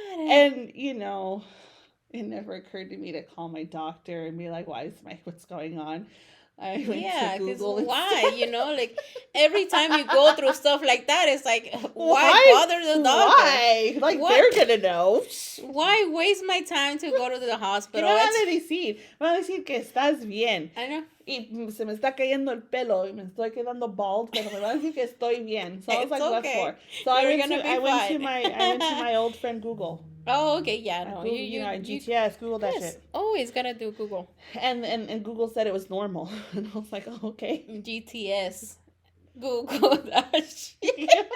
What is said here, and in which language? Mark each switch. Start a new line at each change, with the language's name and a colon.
English: And, it never occurred to me to call my doctor and be like, what's going on? I went to Google. Why? Like every time you go through stuff like that, it's like, why bother the doctor? Why? Like they're gonna know. Why waste my time to go to the hospital?
Spanish: ¿Qué me van a decir? Me van a decir que estás bien.
English: I know.
Spanish: Y se me está cayendo el pelo y me estoy quedando bald, pero me van a decir que estoy bien.
English: So I was like, what for? So I went to my old friend Google. Oh, okay, yeah. No, GTS, Google that shit. Always gotta do Google. And Google said it was normal. And I was like, oh, okay. GTS. Google that shit.